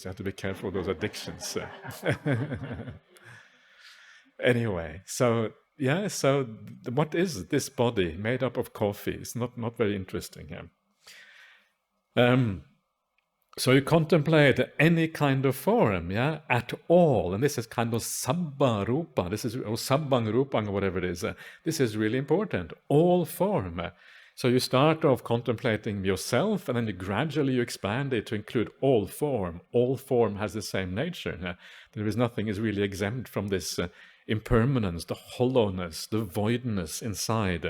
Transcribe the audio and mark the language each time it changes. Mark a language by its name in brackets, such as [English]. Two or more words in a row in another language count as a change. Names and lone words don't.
[English] You have to be careful of those addictions. Anyway, so what is this body made up of coffee? It's not very interesting. So you contemplate any kind of form, at all. And this is kind of [Pali] sabba rupa, [English] or [Pali] sabbang rupang, [English] or whatever it is. This is really important, all form. So you start off contemplating yourself, and then gradually expand it to include all form. All form has the same nature. There is nothing is really exempt from this impermanence, the hollowness, the voidness inside.